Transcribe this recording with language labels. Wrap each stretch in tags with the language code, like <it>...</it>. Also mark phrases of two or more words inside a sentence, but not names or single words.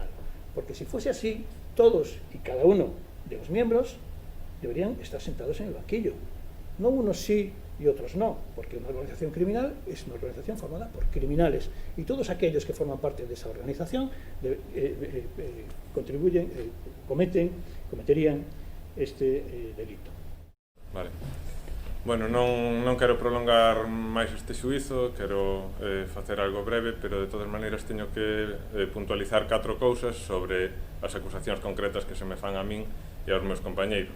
<es>Porque si fuese así, todos y cada uno de los miembros deberían estar sentados en el banquillo. No unos sí y otros no, porque una organización criminal es una organización formada por criminales y todos aquellos que forman parte de esa organización cometerían este delito. Vale.</es> <gl>Bueno, non quero prolongar máis este xuízo, quero facer algo breve, pero de todas maneiras teño que puntualizar 4 cousas sobre as acusacións concretas que se me fan a min e aos meus compañeiros.</gl>